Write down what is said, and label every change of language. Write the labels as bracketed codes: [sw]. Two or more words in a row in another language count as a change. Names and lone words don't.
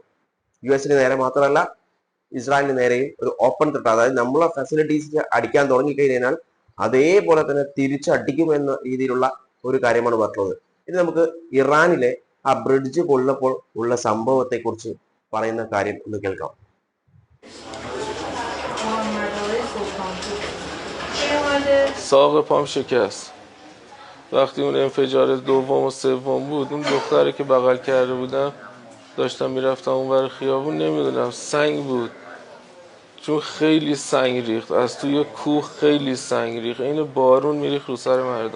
[ml] US-ന് നേരെ മാത്രമല്ല, ഇസ്രായേലിന് നേരെയും ഒരു [en] open threat. [ml] അതായത് നമ്മളെ ഫെസിലിറ്റീസ് അടിക്കാൻ തുടങ്ങിക്കഴിഞ്ഞാൽ അതേപോലെ തന്നെ തിരിച്ചടിക്കും എന്ന രീതിയിലുള്ള ഒരു കാര്യമാണ് പറഞ്ഞത്. ഇനി നമുക്ക് ഇറാനിലെ ആ ബ്രിഡ്ജ് കൊള്ളപ്പോൾ ഉള്ള സംഭവത്തെ കുറിച്ച് പറയുന്ന കാര്യം ഒന്ന് കേൾക്കാം. [fa] ساق پام شکست وقتی اون انفجار دوم و سوم بود. اون دختری که بغل کرده بودم داشتم میرفتم اون ور خیابون، نمیدونم سنگ بود، چون خیلی سنگ ریخت از توی کوه، خیلی سنگ ریخت، این بارون میریخت رو سر مردم.